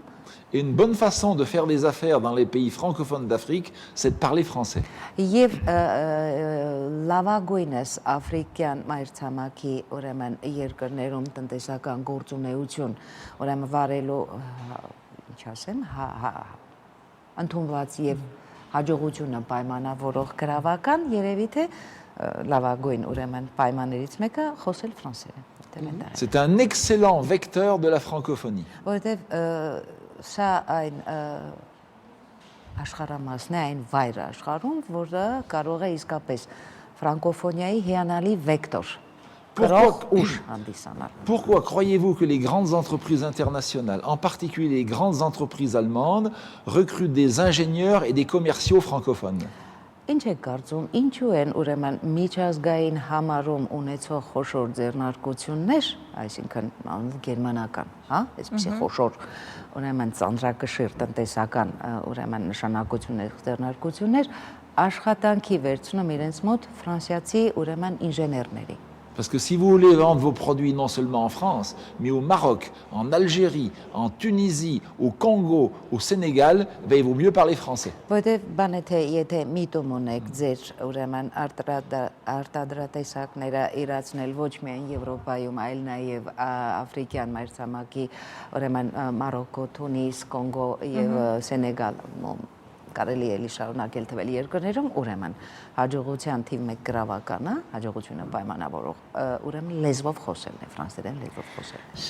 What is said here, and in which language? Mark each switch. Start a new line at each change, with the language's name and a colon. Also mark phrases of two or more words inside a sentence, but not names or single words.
French: Et une bonne façon de faire des affaires dans les pays francophones d'Afrique, c'est de parler français.
Armenian: Եվ լավագույնս աֆրիկյան մայրցամաքի ուրեմն երկրներում տնտեսական գործունեություն ուրեմն վարելու ինչ ասեմ ընդունված եւ հաջողությունը պայմանավորող գրավական երևի թե լավագույն ուրեմն պայմաններից մեկը խոսել ֆրանսերեն։
French: C'est un excellent vecteur de la francophonie.
Armenian: Որտեւ սա այն աշխարհամասն է, այն վայրը աշխարհում, որը կարող է իսկապես ֆրանկոֆոնիայի հիանալի վեկտոր
French: Pourquoi croyez-vous que les grandes entreprises internationales, en particulier les grandes entreprises allemandes, recrutent des ingénieurs et des commerciaux francophones?
Armenian: Ինչ է կարծում, ինչու են ուրեմն միջազգային համարում ունեցող խոշոր ձեռնարկություններ, այսինքն գերմանական, հա, այսպեսի խոշոր ուրեմն ծանրակշիռ տնտեսական ուրեմն նշանակություններ ձեռնարկություններ աշխատանքի վերցնում իրենց մոտ ֆրանսիացի ուրեմն ինժեներների։
French: Parce que si vous voulez vendre vos produits non seulement en France, mais au Maroc, en Algérie, en Tunisie, au Congo, au Sénégal, il vaut mieux parler français.
Armenian: Որտեվ բանը թե եթե միտում ունեք ձեր ուրեմն արտադրատեսակները իրացնել ոչ միայն Եվրոպայում, այլ նաև աֆրիկյան մայրցամաքի ուրեմն Մարոկո, Թունիս, Կոնգո եւ Սենեգալ կարելի է էլի շարունակել թվել երկրներում, ուրեմն հաջողության թիվ 1 գրավականը, հաջողությունը պայմանավորող, ուրեմն լեզվով խոսելն է, ֆրանսերեն լեզվով խոսելն է։